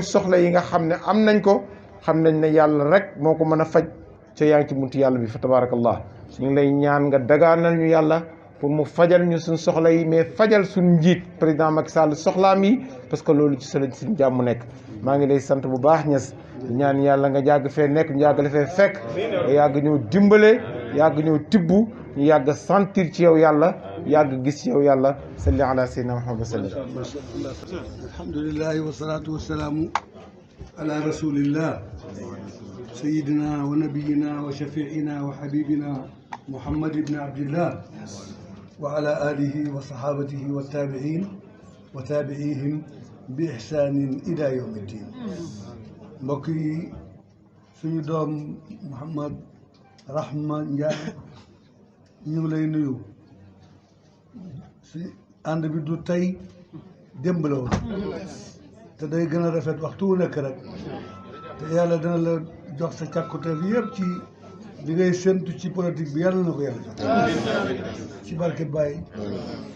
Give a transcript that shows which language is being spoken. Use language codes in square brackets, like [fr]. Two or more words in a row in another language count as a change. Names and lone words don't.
[wo] soxla yi nga xam ne am nañ ko xam nañ ne yàlla rek moo ko mën a faj ca yaa ngi ci buntu yàlla bi fa tabarakallah ñu ngi lay ñaan nga dagaanal ñu yàlla pour mu fajal ñu suñ soxla yi mais fajal suñ njiit président Macky Sall soxlaam yi [fr] parce que [wo] loolu ci suñ jàmm nekk maa ngi lay sant bu baax ñes di ñaan yàlla nga yàgg fee nekk ñu yàgg la fee fekk nga yàgg ñëw dimbale yàgg ñëw tibb ñu yàgg sentir ci yow yàlla yàgg gis ci yow yàlla [ar] صل على سيدنا محمد سلم الحمد لله والصلاة والسلام على رسول الله سيدنا ونبينا وشفيعنا و حبيبنا محمد بن عبد الله وعلى آله وصحابته وتابعين وتابعيهم بإحسان إلى يوم الدين [wo] mbokk yi suñu doom Mouhamad Rahma Ndiaye ñu ngi lay nuyu si ànd bi du tey démb la woon te day gën a rafet waxtu wu nekk rek te yàlla dana la jox sa càkkuteef yëpp ci li ngay séntu ci politique bi yàlla na ko yàlla jox ci barke Baye ci